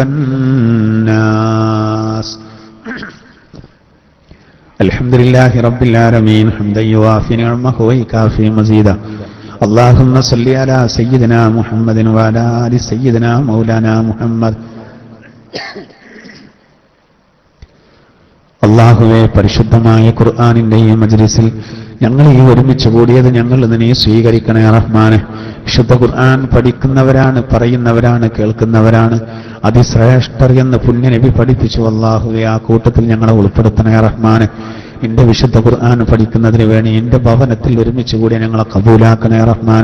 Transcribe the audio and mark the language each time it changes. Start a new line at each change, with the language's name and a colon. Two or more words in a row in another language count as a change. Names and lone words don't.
Arabic: والناس الحمد لله رب العالمين حمدا يوافي نعمه ويكافي مزيدا اللهم صل على سيدنا محمد وعلى آل سيدنا مولانا محمد
Malayalam: അല്ലാഹുവേ, പരിശുദ്ധമായ ഖുർആനിന്റെ ഈ മജ്ലിസിൽ ഞങ്ങൾ ഈ ഒരുമിച്ച് കൂടിയത് ഞങ്ങൾ നീ സ്വീകരിക്കണേ റഹ്മാനെ. വിശുദ്ധ ഖുർആൻ പഠിക്കുന്നവരാണ്, പറയുന്നവരാണ്, കേൾക്കുന്നവരാണ് അതിശ്രേഷ്ഠർ എന്ന് പുണ്യനബി പഠിപ്പിച്ചു. അല്ലാഹുവേ, ആ കൂട്ടത്തിൽ ഞങ്ങളെ ഉൾപ്പെടുത്തണേ റഹ്മാനെ. നിന്റെ വിശുദ്ധ ഖുർആൻ പഠിക്കുന്നതിന് വേണ്ടി എന്റെ ഭവനത്തിൽ ഒരുമിച്ച് കൂടി ഞങ്ങളെ കബൂലാക്കണേ റഹ്മാനെ.